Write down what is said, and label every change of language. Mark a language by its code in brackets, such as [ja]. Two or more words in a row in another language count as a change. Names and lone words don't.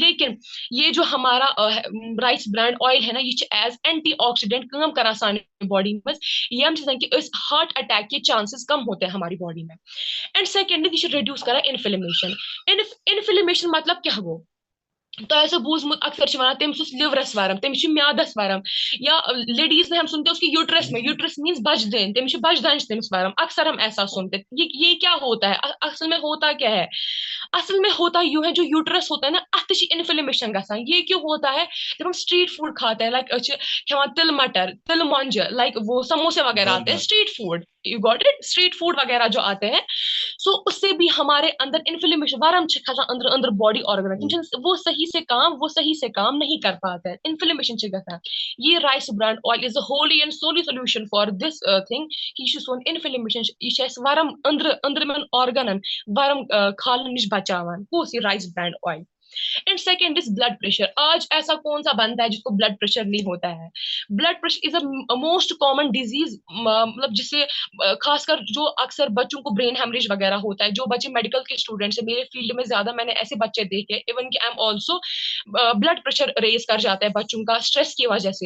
[hi] लेकिन ये जो हमारा [en] rice bran oil [hi] है ना, ये [en] as anti oxidant [hi] काम [ks] करा सानी [hi] बॉडी में, ये कि [en] heart attack [hi] के चांसेस कम होते हैं हमारी बॉडी में। [en] and secondly [ks] ये रिड्यूस करा इन्फ्लेमेशन। इन्फ्लेमेशन [hi] मतलब क्या [ks] गो, तो ऐसे बूझमुत अक्सर वन तमिस लिवरस वरम, तमिस म्यादस वरम, [hi] या लेडीज में हम सुनते हैं उसकी यूट्रस में, [en] uterus means [ks] बजदन, तमिस बजदान तमिस वरम, [hi] अक्सर हम ऐसा सुनते। ये क्या होता है असल में, होता क्या है, असल में होता यूं है, जो यूट्रस होता है ना [ks] अत इन्फ्लेमेशन गसान। [hi] ये क्यों होता है, जब हम [en] street food [hi] खाते हैं, लाइक [ks] खान तिल मटर तिल मंज, [hi] लाइक वो समोसे वगैरह आते हैं Burger. [en] street food, you got it, street food [hi] वगैरह जो आते हैं, सो उससे भी हमारे अंदर इन्फ्लेमेशन [ks] वारम खसा [hi] अंदर अंदर [en] body organ, [hi] वो सही से काम नहीं कर पाते हैं, इन्फ्लेमेशन गसान। [ks] ये [en] rice bran oil is a holy and solely solution for this thing [ks] कि यह सोन इन्फ्लेमेशन यह वरम अंदर अंदर ऑर्गन वरम खाल नश बचावान, कौस ये [en] rice bran oil. and second is blood pressure. [hi] आज ऐसा कौन सा बंदा है जिसको [en] blood pressure [hi] नहीं होता है। [en] blood pressure is a most common disease, [hi] मतलब जिससे खासकर जो अक्सर बच्चों को [en] brain hemorrhage [hi] वगैरह होता है, जो बच्चे मेडिकल के स्टूडेंट्स है, मेरे फील्ड में ज्यादा मैंने ऐसे बच्चे देखे, इवन कि [en] I am also, blood pressure raise [hi] कर जाता है बच्चों का स्ट्रेस की वजह से।